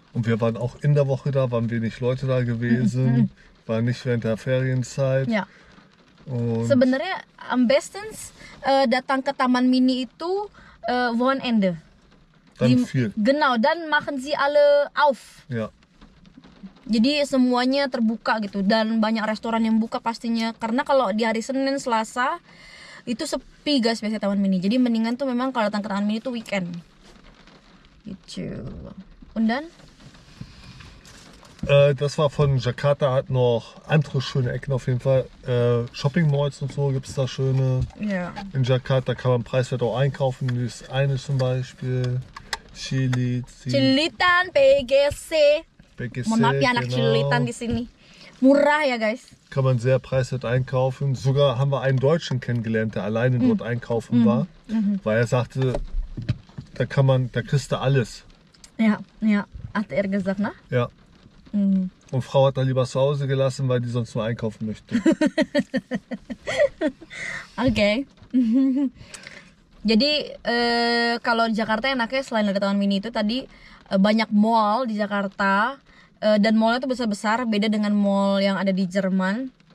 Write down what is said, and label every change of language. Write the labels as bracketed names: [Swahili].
[German] Und wir waren auch in der Woche da, waren wenig Leute da gewesen. War nicht während der Ferienzeit. Ja. Und [Indonesian] Sebenarnya am besten datang ke Taman Mini itu Wochenende. [German] dann viel. Genau, dann machen sie alle auf. Ja. [Indonesian] Jadi semuanya terbuka gitu dan banyak restoran yang buka pastinya. Karena kalau di hari Senin, Selasa itu sepi guys biasanya Taman Mini. Jadi mendingan tuh memang kalau datang ke Taman Mini tuh weekend. Gitu. [German] Und dann? Das war von Jakarta, hat noch andere schöne Ecken auf jeden Fall. Shopping Malls und so gibt es da schöne. Ja. In Jakarta kann man preiswert auch einkaufen. Das eine zum Beispiel. Cilitan, PGC. BGC, [Indonesian] Mohon maaf ya anak Cilitan di sini. Murah ya guys. [German] Kann man sehr preiswert einkaufen. Sogar haben wir einen Deutschen kennengelernt, der alleine dort einkaufen war. Weil er sagte, da kriegst du alles. Ja, hat er gesagt, ne? Ja. Und Frau hat da lieber zu Hause gelassen, weil die sonst nur einkaufen möchte. [Indonesian] Oke. Jadi kalau di Jakarta enaknya selain ada Taman Mini itu tadi banyak mall di Jakarta dan mallnya tuh besar-besar, beda dengan mall yang ada di Jerman.